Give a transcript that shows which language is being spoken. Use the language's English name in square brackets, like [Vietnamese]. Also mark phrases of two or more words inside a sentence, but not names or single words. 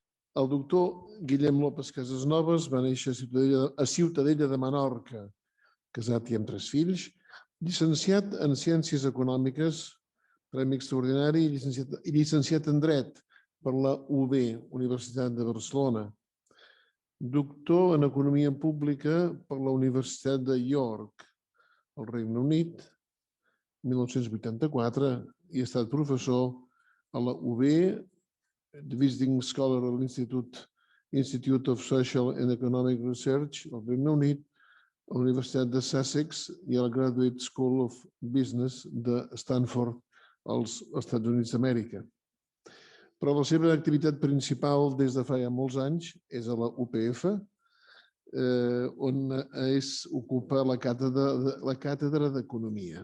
[Catalan] El doctor Guillem López Casasnovas va néixer a Ciutadella de Menorca, casat i amb 3 fills, llicenciat en Ciències Econòmiques, Premi Extraordinari i llicenciat en Dret per la UB, Universitat de Barcelona. Doctor en Economia Pública per la Universitat de York, al Regne Unit, 1984, i ha estat professor a la UB, [English] Visiting Scholar [Catalan] a l'Institute of Social and Economic Research al Regne Unit, a la Universitat de Sussex i a la Graduate School of Business de Stanford als Estats Units d'Amèrica. Però la seva activitat principal des de fa ja molts anys és a la UPF, on ocupa la càtedra d'Economia.